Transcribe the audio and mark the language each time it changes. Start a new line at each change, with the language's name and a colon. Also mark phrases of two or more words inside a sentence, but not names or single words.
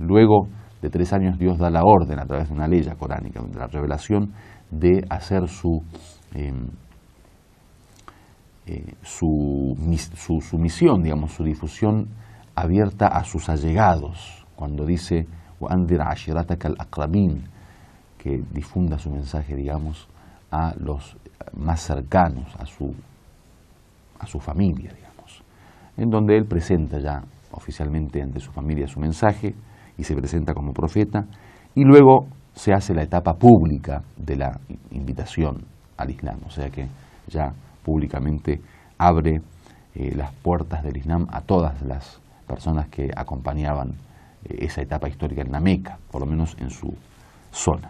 Spanish: Luego de 3 años, Dios da la orden a través de una ley coránica, de la revelación, de hacer su misión, digamos, su difusión abierta a sus allegados, cuando dice
Arabic: وَأَنذِرْ عَشِيرَتَكَ الْأَقْرَبِينَ,
Spanish: que difunda su mensaje, digamos, a los más cercanos, a su familia, digamos, en donde él presenta ya oficialmente ante su familia su mensaje y se presenta como profeta, y luego se hace la etapa pública de la invitación al Islam, o sea que ya públicamente abre las puertas del Islam a todas las personas que acompañaban esa etapa histórica en la Meca, por lo menos en su zona.